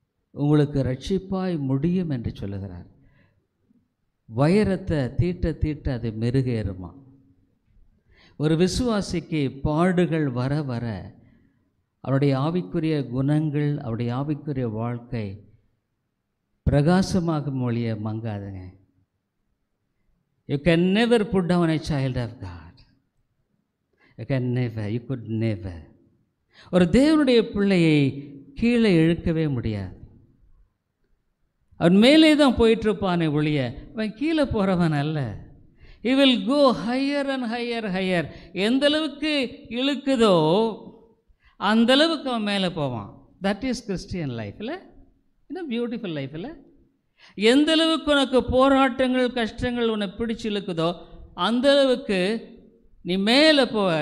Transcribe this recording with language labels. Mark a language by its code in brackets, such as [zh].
[ta] உங்களுக்கு ரட்சிப்பாய் முடியும் என்று சொல்லுகிறார். வைரத்தை தீட்ட தீட்ட அது மெருகேறுமா. ஒரு விசுவாசிக்கு பாடுகள் வர வர அவருடைய ஆவிக்குரிய குணங்கள், அவருடைய ஆவிக்குரிய வாழ்க்கை பிரகாசமாக மொழிய மங்காதுங்க. [en] You can never put down a child of God. You can never, you could never. [ta] ஒரு தேவனுடைய பிள்ளையை கீழே இழுக்கவே முடியாது. அவன் மேலே தான் போயிட்டுருப்பானே ஒழிய அவன் கீழே போகிறவன் அல்ல. [en] He will go higher and higher, higher. [ta] எந்த அளவுக்கு இழுக்குதோ அந்த அளவுக்கு அவன் மேலே போவான். [en] That is Christian life. [ta] இல்லை இன்னும் பியூட்டிஃபுல் லைஃப். இல்லை எந்த அளவுக்கு உனக்கு போராட்டங்கள் கஷ்டங்கள் உன்னை பிடிச்சி இழுக்குதோ அந்த அளவுக்கு நீ மேலே போவ.